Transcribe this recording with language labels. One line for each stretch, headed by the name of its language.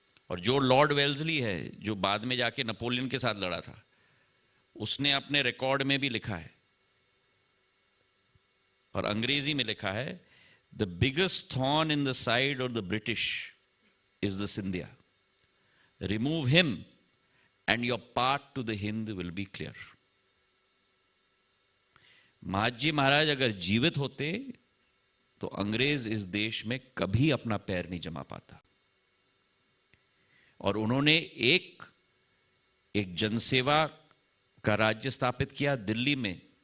Hindi: और जो Lord Wellesley है, जो बाद में जाके नेपोलियन के साथ लड़ा था, उसने अपने रिकॉर्ड में भी लिखा है और अंग्रेजी में लिखा है,
English: The biggest thorn in the side of the British is the Scindia. Remove him and your path to the Hind will be clear.
Hindi: Mahaji महाराज अगर जीवित होते तो अंग्रेज इस देश में कभी अपना पैर नहीं जमा पाता। और उन्होंने एक जनसेवा का राज्य स्थापित किया दिल्ली में।